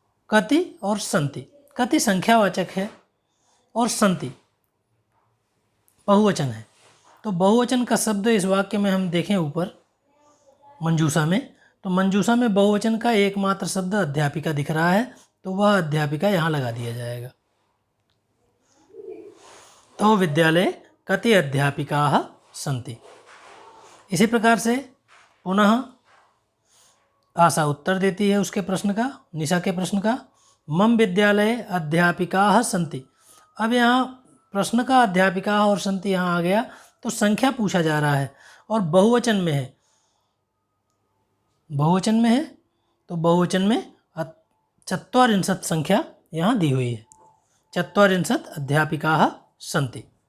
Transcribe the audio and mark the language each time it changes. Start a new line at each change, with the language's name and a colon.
Hindi: कति और सन्ति, कति संख्यावाचक है और सन्ति बहुवचन है। तो बहुवचन का शब्द इस वाक्य में हम देखें ऊपर मंजूषा में, तो मंजूषा में बहुवचन का एकमात्र शब्द अध्यापिका दिख रहा है, तो वह अध्यापिका यहाँ लगा दिया जाएगा।
Sanskrit: तो विद्यालये कति अध्यापिकाः सन्ति।
Hindi: इसी प्रकार से पुनः आशा उत्तर देती है उसके प्रश्न का, निशा के प्रश्न का,
Sanskrit: मम विद्यालये अध्यापिकाः सन्ति।
Hindi: अब यहाँ प्रश्न का अध्यापिका और सन्ति यहाँ आ गया, तो संख्या पूछा जा रहा है और बहुवचन में है, बहुवचन में है, तो बहुवचन में चत्वारिंशत् संख्या यहाँ दी हुई है,
Sanskrit: चत्वारिंशत् अध्यापिकाः सन्ति।